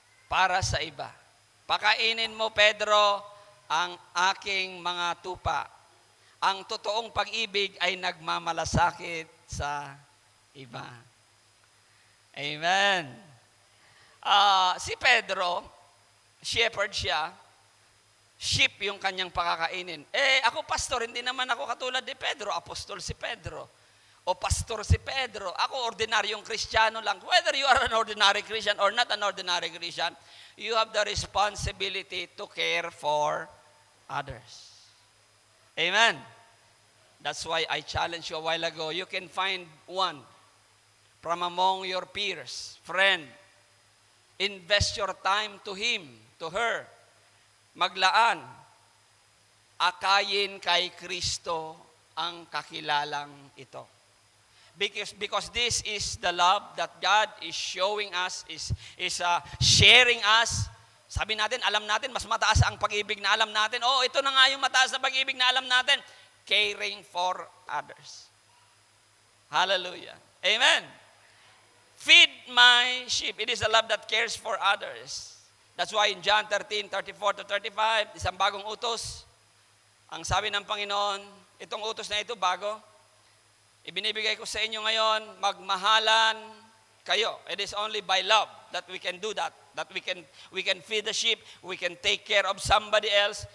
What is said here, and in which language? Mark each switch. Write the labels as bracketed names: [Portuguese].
[Filipino] Para sa iba. Pakainin mo, Pedro, ang aking mga tupa. Ang totoong pag-ibig ay nagmamalasakit sa iba. Amen. Si Pedro, shepherd siya, sheep yung kanyang pakakainin. Ako pastor, hindi naman ako katulad ni Pedro, apostol si Pedro. o pastor si Pedro. Ako, ordinaryong Kristiyano lang. [English] Whether you are an ordinary Christian or not an ordinary Christian, you have the responsibility to care for others. Amen. That's why I challenged you a while ago. You can find one from among your peers, friend. Invest your time to him, to her. [Filipino] Maglaan. Akayin kay Kristo ang kakilalang ito. [English] Because this is the love that God is showing us, is sharing us. [Filipino] Sabi natin, alam natin, mas mataas ang pag-ibig na alam natin. Oh, ito na nga yung mataas na pag-ibig na alam natin. [English] Caring for others. Hallelujah. Amen. Feed my sheep. It is a love that cares for others. That's why in John 13:34-35, [Filipino] isang bagong utos, ang sabi ng Panginoon, itong utos na ito, bago, ibinibigay ko sa inyo ngayon, magmahalan kayo. [English] It is only by love that we can do that. That we can feed the sheep, we can take care of somebody else.